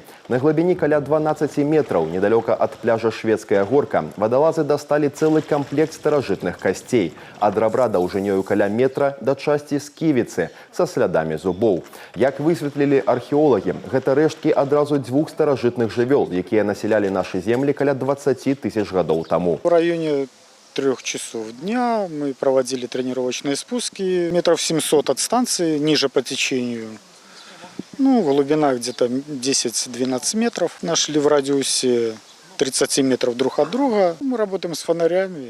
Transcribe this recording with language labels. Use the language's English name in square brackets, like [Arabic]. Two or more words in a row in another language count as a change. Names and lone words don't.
[Belarusian] На глыбіні каля 12 метраў, недалёка ад пляжа Шведская горка, вадалазы дасталі цэлы камплект старажытных касцей. Ад рабра даўжынёю каля метра да часці сківіцы са слядамі зубоў. Як высветлілі археолагі, гэта рэшткі адразу дзвюх старажытных жывёл, якія насялялі нашы землі каля 20 тысяч гадоў таму. [Russian] В районе 3 часов дня мы проводили тренировочные спуски метров 700 от станции, ниже по течению. Глубина где-то 10-12 метров. Нашли в радиусе 30 метров друг от друга. Мы работаем с фонарями.